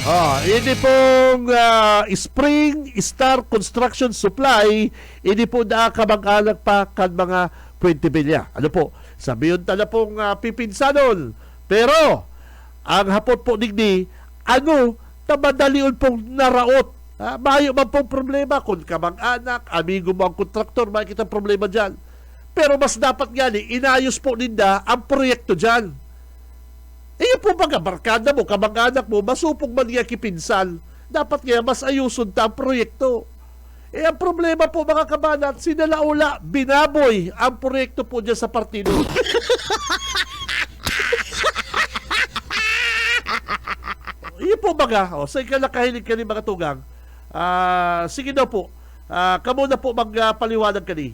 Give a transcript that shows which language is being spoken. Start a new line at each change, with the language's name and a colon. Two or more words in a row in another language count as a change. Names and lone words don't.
Bikol: Ini pong Spring Star Construction Supply. Ini po da kamag-anak pa kan mga Puentevilla. Ano po? Sabiyon tala pong pipinsanon. Pero ang hapot po digdi, tamadalion pong naraot. Mayo man pong problema kung kamag-anak, amigo mo ang kontraktor, makikita problema dyan. Pero mas dapat nga inayos po ninda ang proyekto dyan. Iyo po mga barkada mo, kamag-anak mo, masupong man nga kipinsan. Dapat nga mas ayusun ta ang proyekto. Ang problema po mga kabanat, sinalaula, binaboy ang proyekto po dyan sa partido. Iyo po mga, sa ikalakahilig ka ni mga tugang, sige daw po, kamo na po magpaliwanag kani.